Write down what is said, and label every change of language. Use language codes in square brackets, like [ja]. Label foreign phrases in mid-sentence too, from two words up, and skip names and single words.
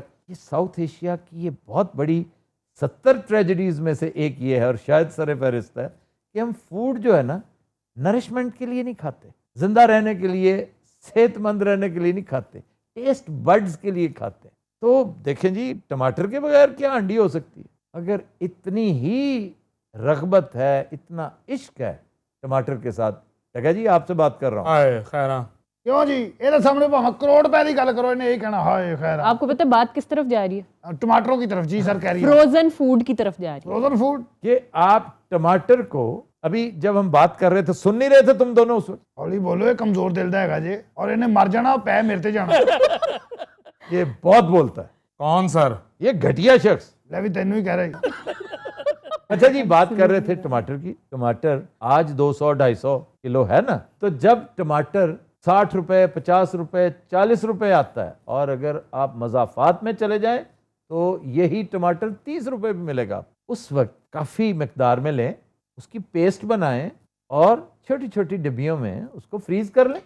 [ur] یہ ساؤتھ ایشیا کی یہ بہت بڑی 70 ٹریجڈیز میں سے ایک یہ ہے, اور شاید سر فہرست ہے, کہ ہم فوڈ جو ہے نا نرشمنٹ کے لیے نہیں کھاتے, زندہ رہنے کے لیے, صحت مند رہنے کے لیے نہیں کھاتے, [en] taste buds [ur] کے لیے کھاتے. تو دیکھیں جی, ٹماٹر کے بغیر کیا ہانڈی ہو سکتی ہے؟ اگر اتنی ہی رغبت ہے, اتنا عشق ہے ٹماٹر کے ساتھ, ٹھیک جی آپ سے بات کر رہا ہوں. [pa] آئے خیراں ਕਿਉਂ ਜੀ, ਇਹਦੇ ਸਾਹਮਣੇ ਭਾਵੇਂ ਕਰੋੜ ਰੁਪਏ ਦੀ ਗੱਲ ਕਰੋ, ਇਹਨੇ ਇਹ ਕਹਿਣਾ ਹਾਏ ਖੈਰ. [ur] آپ کو پتہ ہے بات کس طرف جا رہی ہے؟ ٹماٹروں کی طرف. جی سر کہہ رہی ہے [en] frozen food [ur] کی طرف جا رہی ہے. [en] frozen food. [ur] کہ آپ ٹماٹر کو, ابھی جب ہم بات کر رہے تھے, سن نہیں رہے تھے تم دونوں اس وقت؟ [pa] ਹੌਲੀ ਬੋਲੋ, ਇਹ ਕਮਜ਼ੋਰ ਦਿਲ ਦਾ ਹੈਗਾ ਜੇ, ਔਰ ਇਹਨੇ ਮਰ ਜਾਣਾ, ਪੈ ਮੇਰੇ ਤੇ ਜਾਣਾ. [ur] یہ بہت بولتا ہے, کون سر؟ یہ گھٹیا شخص. [pa] ਲੈ ਵੀ ਤੈਨੂੰ ਹੀ ਕਹਿ ਰਿਹਾ. [ur] اچھا جی, بات کر رہے تھے ٹماٹر کی. ٹماٹر آج 200-250 کلو ہے نا, تو جب ٹماٹر 60 روپے, 50 روپے, 40 روپے آتا ہے, اور اگر آپ مضافات میں چلے جائیں تو یہی ٹماٹر 30 روپے بھی ملے گا. اس وقت کافی مقدار میں لیں, اس کی پیسٹ بنائیں, اور چھوٹی چھوٹی ڈبیوں میں اس کو فریز کر لیں.